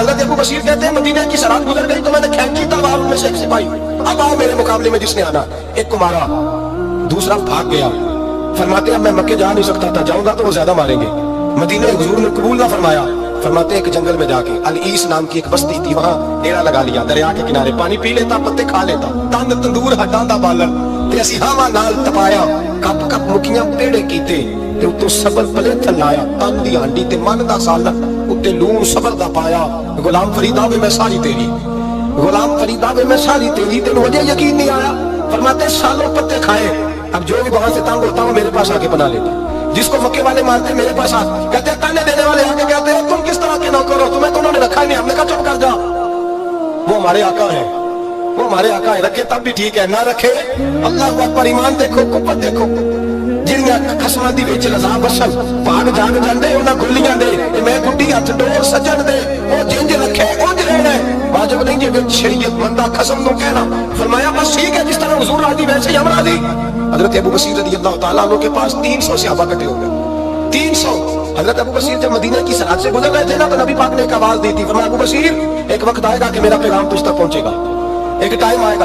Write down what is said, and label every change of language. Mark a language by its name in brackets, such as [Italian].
[Urdu] حضرت ابو بصیر کہتے ہیں مدینے کی سرحد گزر گئی تو میں نے کھینچی تلوار ان میں سے ایک سپاہی، اب آؤ میرے مقابلے میں جس نے آنا. ایک کو مارا، دوسرا بھاگ گیا. فرماتے ہیں میں مکے جا نہیں سکتا تھا، جاؤں گا تو وہ زیادہ ماریں گے. مدینے حضور نے قبول نہ فرمایا. فرماتے ہیں ایک جنگل میں جا کے العیس نام کی ایک بستی تھی، وہاں ڈیرا لگا لیا. دریا کے کنارے پانی پی لیتا، پتے کھا لیتا، [Punjabi] تند تندور ہٹاندا بالن تے اسی ہاواں نال تپایا. کپ کپ مکھیاں پیڑے کیتے تے اتوں صبر پلے تھلایا. تن دی ہانڈی تے من دا سالن اتے لون صبر دا پایا. غلام فریدا وے میں ساری تیری، غلام فریدا وے میں ساری تیری. تینوں مجھے یقین نہیں آیا. [Urdu] فرماتے سالوں پتے کھائے. اب جو بھی وہاں سے تنگ ہوتا ہوں میرے پاس آ کے پناہ لیتا. جس کو مکے والے مانتے میرے پاس آ کہتے ہیں، تانے دینے والے آ کے کہتے ہیں تم کس طرح کے نوکر ہو، تمہیں تو انہوں نے رکھا ہی نہیں. ہم نے کہا چپ کر جا، وہ ہمارے آقا ہیں، وہ ہمارے آقا ہیں. رکھے تب بھی ٹھیک ہے، نہ رکھے اللہ اکبر. ایمان دیکھو، قوت دیکھو. [Punjabi] جنیاں قسماں دی وچ رضا بسل بھاگ جاگ جاندے انہاں گلیاں دے تے میں گڈی ہاتھ ڈور سجن دے او جنج رکھے اونج رہنا ہے. واجب نہیں جے وچ شریعت بندہ قسم نو کہنا. [Urdu] فرمایا بس ٹھیک ہے، جس طرح حضور راضی ویسے ہی ہم راضی. حضرت ابو بصیر رضی اللہ تعالیٰ عنہ کے پاس 300 صحابہ کٹے ہو گئے، 300. حضرت ابو بصیر جب مدینہ کی سرحد سے گزر رہے تھے نا تو نبی پاک نے ایک آواز دی تھی. فرمایا ابو بصیر ایک وقت آئے گا کہ میرا پیغام تجھ تک پہنچے گا، ایک ٹائم آئے گا.